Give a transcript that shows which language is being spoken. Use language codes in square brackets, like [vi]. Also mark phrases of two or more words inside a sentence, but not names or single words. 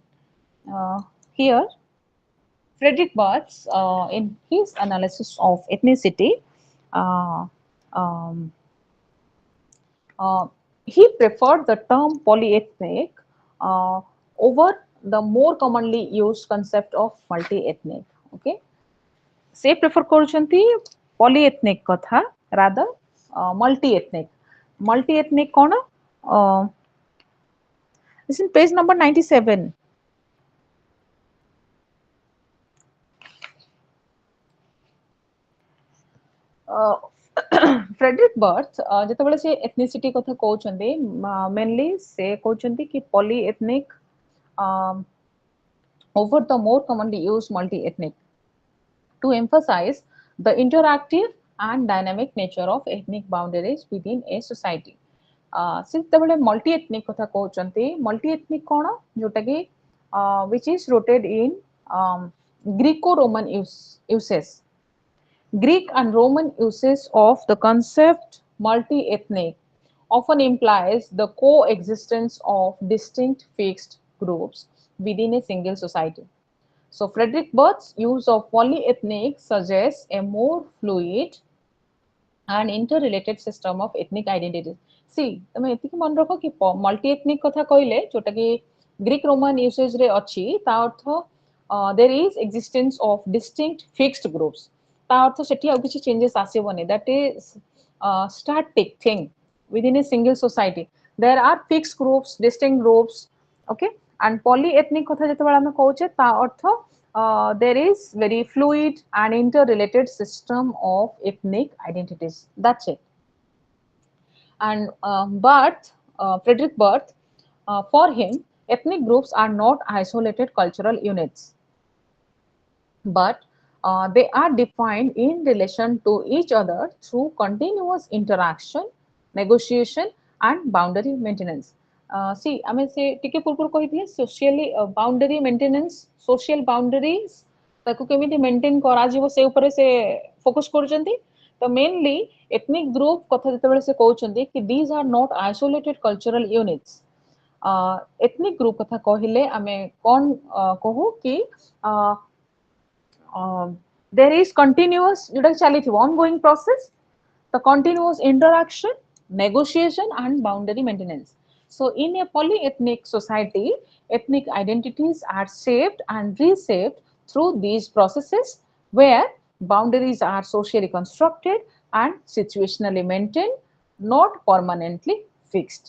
[en] Here, Frederick Bartz, in his analysis of ethnicity, uh, um, uh, he preferred the term polyethnic uh, over the more commonly used concept of multi-ethnic. [or] Okay, ସେ prefer କରୁଛନ୍ତି polyethnic କଥା [en] rather multi-ethnic. [or] Multi-ethnic କ'ଣ? [en] This is page number 97. फ्रेडरिक बर्थ [or] ଯେତେବେଳେ ସେ ଏଥନିସିଟି କଥା କହୁଛନ୍ତି, [en] mainly [or] ସେ କହୁଛନ୍ତି କି [en] polyethnic over the more commonly used multi-ethnic to emphasize the interactive and dynamic nature of ethnic boundaries within a society. [or] ସେ ଯେତେବେଳେ [en] multi ethnic [or] କଥା କହୁଛନ୍ତି, [en] multi ethnic [or] କ'ଣ? ଯୋଉଟା କି [en] which is rooted in Greco-Roman uses. Greek and Roman usage of the concept multi-ethnic often implies the coexistence of distinct fixed groups within a single society. So Frederick Berth's use of polyethnic suggests a more fluid and interrelated system of ethnic identities. See, [or] ତମେ ଏତିକି ମନେ ରଖ କି [en] multi ethnic [or] କଥା କହିଲେ ଯୋଉଟା କି [en] Greek Roman usage [or] ରେ ଅଛି, ତା ଅର୍ଥ [en] there is existence of distinct fixed groups. [or] ତା ଅର୍ଥ ସେଠି ଆଉ କିଛି changes ଆସିବନି. [en] That is static thing within a single society. There are fixed groups, distinct groups. Okay, and polyethnic কথা [or] ଯେତେବେଳେ ଆମେ କହୁଛେ, ତା ଅର୍ଥ [en] there is very fluid and interrelated system of ethnic identities. That's it. And Frederick Barth, for him, ethnic groups are not isolated cultural units, but they are defined in relation to each other through continuous interaction, negotiation, and boundary maintenance. See, [or] ଆମେ ସେ ଟିକେ ପୂର୍ବରୁ କହିଥିଲେ [en] socially boundary maintenance, social boundaries [or] ତାକୁ କେମିତି maintain କରାଯିବ ସେ ଉପରେ ସେ focus କରୁଛନ୍ତି. [en] ତ mainly ethnic group [or] କଥା ଯେତେବେଳେ ସେ କହୁଛନ୍ତି କି [en] these are not isolated cultural units. ethnic group [or] କଥା କହିଲେ ଆମେ କ'ଣ କହୁ କି [en] there is continuous [or] ଯୋଉଟା ଚାଲିଥିବ [en] ongoing process, the continuous interaction, negotiation, and boundary maintenance. So, in a polyethnic society, ethnic identities are shaped and reshaped through these processes where boundaries are socially constructed and situationally maintained, not permanently fixed.